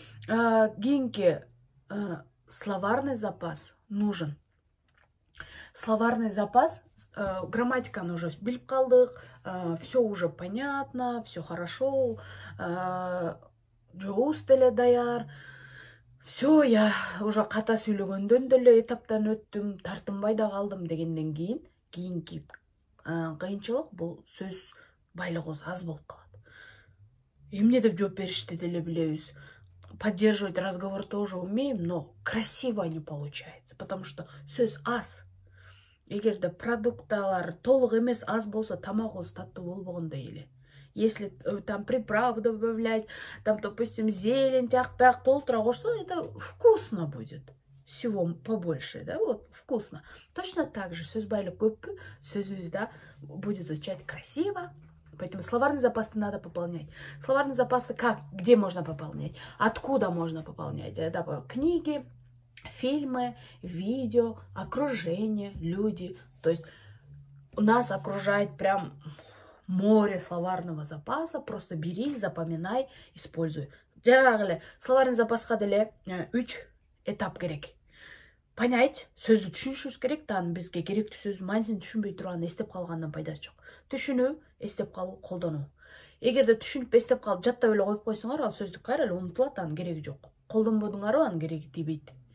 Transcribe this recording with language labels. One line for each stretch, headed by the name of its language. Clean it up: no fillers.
Russian: Кийинки словарный запас нужен. Словарный запас,
Kyrgyz: грамматиканы
Russian: уже
Kyrgyz: билип калдык,
Russian: все уже понятно, все хорошо,
Kyrgyz: жооз деле даяр.
Russian: Все, я уже
Kyrgyz: ката сүйлөгөндөн деле этаптан өттүм, тартынбай да калдым дегенден кийин, кийинки кыйынчылык бул сөз байлыгыбыз аз болуп калат. Эмне деп жооп беришти деле билебиз.
Russian: Поддерживать разговор тоже умеем, но красиво не получается, потому что
Kyrgyz: сөз аз. Эгерде продукталар толук эмес, аз болсо, тамагыбыз таттуу болбогондой эле.
Russian: Если там приправы добавлять, там, допустим, зелень,
Kyrgyz: тяк-пяк толтура кошсо,
Russian: это вкусно будет. Всего побольше, да, вот, вкусно. Точно так же
Kyrgyz: сөз байлык көппү, сөзүбүз да
Russian: будет звучать красиво. Поэтому словарный запас надо пополнять. Словарный запас как, где можно пополнять? Откуда можно пополнять? Это книги, фильмы, видео, окружение, люди. То есть нас окружает прям море словарного запаса. Просто бери, запоминай, используй. Словарный запаска
Kyrgyz: деле 3 этап керек.
Russian: Понять,
Kyrgyz: сөздү түшүнүшүбүз керек, тааны бизге керектүү сөз мантин түшүнбөй турган эстеп калгандан пайдасы жок. Түшүнүү, эстеп калуу, колдонуу. Эгерде түшүнүп эстеп калып жаттап эле коюп койсоңор, ал сөздүк кайра эле унутулат, анын кереги жок. Колдонбодуңарбы, анын кереги тибейт.